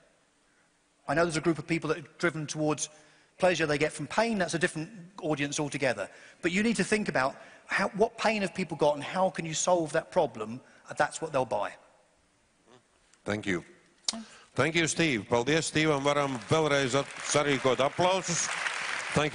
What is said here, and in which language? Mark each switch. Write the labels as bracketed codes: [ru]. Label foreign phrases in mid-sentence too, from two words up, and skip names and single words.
[en] I know there's a group of people that are driven towards pleasure they get from pain. That's a different audience altogether. But you need to think about what pain have people got and how can you solve that problem, and that's what they'll buy. Thank you. Thank you, Steve. [lv] Paldies, Stevam. Varam vēlreiz sarīkot aplausus. [en] Thank you.